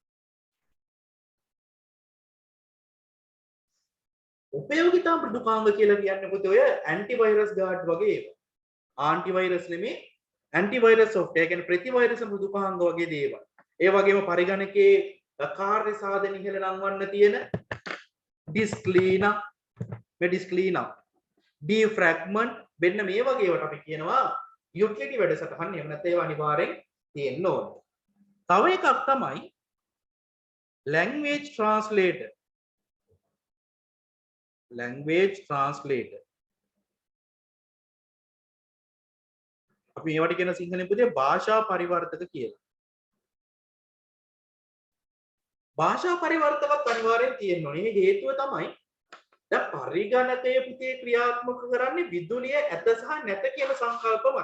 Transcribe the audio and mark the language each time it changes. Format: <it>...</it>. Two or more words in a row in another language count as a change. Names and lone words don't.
<si>උපයෝගිතා මෘදුකාංග කියලා කියන්නේ පුතේ ඔය</si> <en>antivirus guard</en> <si>වගේ ඒවා. ආන්ටිවයිරස් නෙමේ</si> <en>antivirus software</en> <si>කියන්නේ ප්‍රතිවෛරස මෘදුකාංග වගේ දේවල්. ඒ වගේම පරිගණකයේ කාර්ය සාධන ඉහළ නංවන්න තියෙන</si> <en>disk cleaner, disk cleaner, defragment</en> <si>මෙන්න මේ වගේ ඒවාට අපි කියනවා යුටිලිටි වැඩසටහන්. එහෙම නැත්නම් ඒවා අනිවාර්යෙන් තියෙන්න ඕන. තව එකක් තමයි</si> <en>language translator. language translator.</en> <si>අපි මේවට කියන සිංහලෙන් පුතේ භාෂා පරිවර්තක කියලා. භාෂා පරිවර්තකත් අනිවාර්යෙන් තියෙන්න ඕනේ. මේ හේතුව තමයි දැන් පරිගණකයේ පුතේ ක්‍රියාත්මක කරන්නේ විදුලිය ඇත සහ නැත කියන සංකල්ප මත.</si>